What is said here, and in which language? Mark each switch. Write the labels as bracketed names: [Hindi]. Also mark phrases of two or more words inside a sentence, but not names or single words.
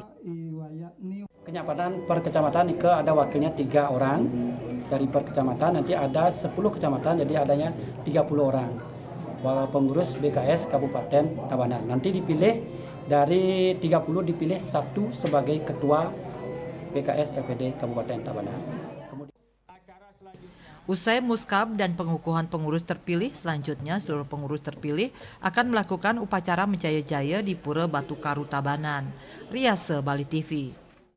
[Indonesian] Kenyapatan per kecamatan ada wakilnya 3 orang dari per kecamatan, nanti ada 10 kecamatan jadi adanya 30 orang pengurus BKS Kabupaten Tabanan. Nanti dipilih dari 30 dipilih 1 sebagai ketua BKS LPD Kabupaten Tabanan. Usai Muskab dan pengukuhan pengurus terpilih, selanjutnya seluruh pengurus terpilih akan melakukan upacara menjaya-jaya di Pura Batu Karu Tabanan. Riase Bali TV.